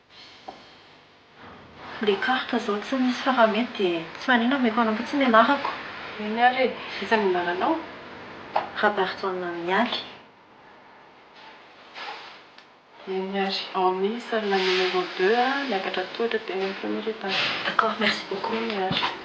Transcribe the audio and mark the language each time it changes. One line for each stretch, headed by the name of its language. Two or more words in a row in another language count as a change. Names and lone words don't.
French: Le carte
Malagasy: zao tsy misy faramety dia tsy manino ameko anao fotsiny anarako. eny ary iza ny anaranao Rabartona Mialy. eny ary
French: en salle numéro 2
Malagasy: miakatra tohatra dia amin'ny
French: premier étage. D'accord, merci beaucoup.
Malagasy: eny ary